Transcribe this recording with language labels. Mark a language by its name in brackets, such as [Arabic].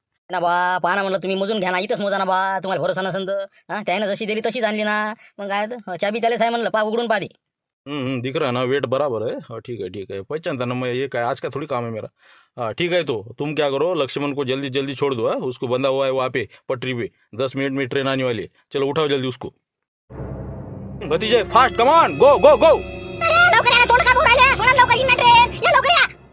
[Marathi] ना बा पहा ना म्हणलं तुम्ही मोजून घ्या ना, इथंच मोजा ना बा. तुम्हाला भरोसा नसेल तर. त्यानं जशी दिली तशीच आणली ना. मग काय तर चाबी त्याला साहेब म्हणलं पा उघडून पा दे. [Hindi] दिख रहा है ना वेट बराबर है. हाँ ठीक है पहचानता ना मैं. ये क्या आज का थोड़ी काम है मेरा. ठीक है तो तुम क्या करो, लक्ष्मण को जल्दी छोड़ दो. उसको बंधा हुआ है वहाँ पे पटरी पे. 10 मिनट में ट्रेन आने वाली है. चलो उठाओ जल्दी उसको. [English] भतीजे fast come on go go go. [Marathi] लवकर या, तोंड का बोल राहिले, सोडा लवकर येईन ना ट्रेन, या लवकर या.